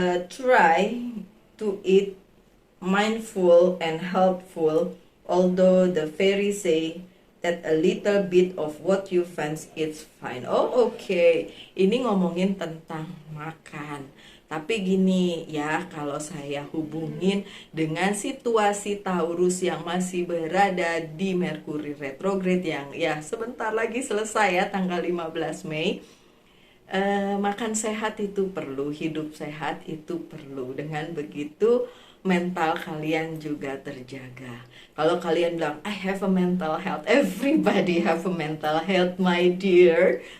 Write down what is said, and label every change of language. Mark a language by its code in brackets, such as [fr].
[en] Try to eat mindful and helpful, although the fairies say that a little bit of what you fancy is fine. Oh, okay. [id] Ini ngomongin tentang makan. Tapi gini ya, kalau saya hubungin dengan situasi Taurus yang masih berada di Merkuri retrograde yang ya sebentar lagi selesai ya, tanggal 15 Mei. Makan sehat itu perlu, hidup sehat itu perlu. Dengan begitu mental kalian juga terjaga. Kalau kalian bilang [en] I have a mental health, everybody have a mental health my dear.